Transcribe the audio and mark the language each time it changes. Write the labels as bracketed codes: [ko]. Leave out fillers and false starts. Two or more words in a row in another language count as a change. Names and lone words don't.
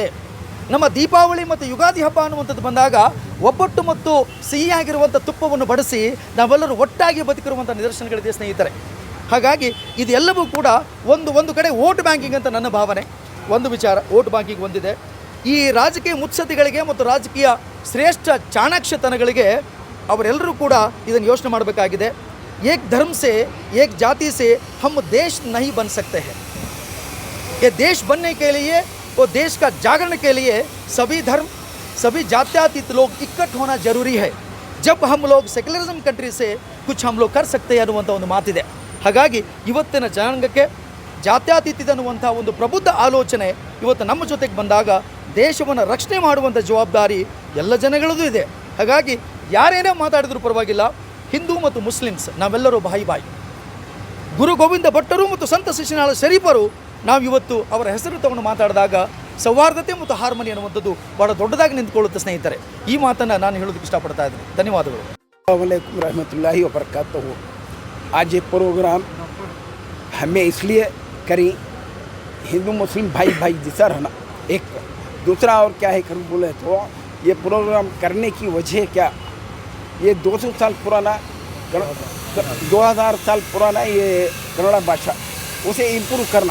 [kn] ನಮ್ಮ ದೀಪಾವಳಿ ಮತ್ತು ಯುಗಾದಿ ಹಬ್ಬ ಅನ್ನುವಂಥದ್ದು ಬಂದಾಗ ಒಬ್ಬಟ್ಟು ಮತ್ತು ಸಿಹಿಯಾಗಿರುವಂಥ ತುಪ್ಪವನ್ನು ಬಡಿಸಿ ನಾವೆಲ್ಲರೂ ಒಟ್ಟಾಗಿ ಬದುಕಿರುವಂಥ ನಿದರ್ಶನಗಳಿದೆ ಸ್ನೇಹಿತರೆ. ಹಾಗಾಗಿ ಇದೆಲ್ಲವೂ ಕೂಡ ಒಂದು ಕಡೆ [en] vote banking [kn] ಅಂತ ನನ್ನ ಭಾವನೆ. ಒಂದು ವಿಚಾರ, [en] vote banking [kn] ಒಂದಿದೆ. ಈ ರಾಜಕೀಯ ಮುತ್ಸದ್ದಿಗಳಿಗೆ ಮತ್ತು ರಾಜಕೀಯ ಶ್ರೇಷ್ಠ ಚಾಣಾಕ್ಷತನಗಳಿಗೆ ಅವರೆಲ್ಲರೂ ಕೂಡ ಇದನ್ನು ಯೋಚನೆ ಮಾಡಬೇಕಾಗಿದೆ. [hi] एक धर्म से एक जाति से हम देश नहीं बन सकते हैं. ये देश बनने के लिए और देश का जागरण के लिए सभी धर्म सभी जात्यातीत लोग इकट्ठ होना जरूरी है. जब हम लोग [en] secularism country [hi] से कुछ हम लोग कर सकते हैं [kn] ಅನ್ನುವಂಥ ಒಂದು ಮಾತಿದೆ. ಹಾಗಾಗಿ ಇವತ್ತಿನ ಜನಾಂಗಕ್ಕೆ ಜಾತ್ಯತೀತ ಅನ್ನುವಂಥ ಒಂದು ಪ್ರಬುದ್ಧ ಆಲೋಚನೆ ಇವತ್ತು ನಮ್ಮ ಜೊತೆಗೆ ಬಂದಾಗ ದೇಶವನ್ನು ರಕ್ಷಣೆ ಮಾಡುವಂಥ ಜವಾಬ್ದಾರಿ ಎಲ್ಲ ಜನಗಳದ್ದು ಇದೆ. ಹಾಗಾಗಿ ಯಾರೇನೇ ಮಾತಾಡಿದರೂ ಪರವಾಗಿಲ್ಲ, ಹಿಂದೂ ಮತ್ತು ಮುಸ್ಲಿಮ್ಸ್ ನಾವೆಲ್ಲರೂ ಬಾಯಿ. ಗುರು ಗೋವಿಂದ ಭಟ್ಟರು ಮತ್ತು ಸಂತ ಶಿಶುನಾಳ ಶರೀಫರು ನಾವು ಇವತ್ತು ಅವರ ಹೆಸರು ತಗೊಂಡು ಮಾತಾಡಿದಾಗ ಸೌಹಾರ್ದತೆ ಮತ್ತು ಹಾರ್ಮನಿ ಅನ್ನುವಂಥದ್ದು ಭಾಳ ದೊಡ್ಡದಾಗಿ ನಿಂತ್ಕೊಳ್ಳುತ್ತೆ ಸ್ನೇಹಿತರೆ. ಈ ಮಾತನ್ನು ನಾನು ಹೇಳೋದಕ್ಕೆ ಇಷ್ಟಪಡ್ತಾ ಇದ್ದೀನಿ. ಧನ್ಯವಾದಗಳು. [ar] السلام عليكم رحمة الله و بركاته. [hi] आज ये प्रोग्राम हमें इसलिए करी, हिंदू मुस्लिम भाई जैसा रहना एक। दूसरा और क्या है कर बोले तो ये प्रोग्राम करने की वजह क्या, ये 200 साल पुराना 2000 साल पुराना ये कन्नड़ भाषा उसे इम्प्रूव करना।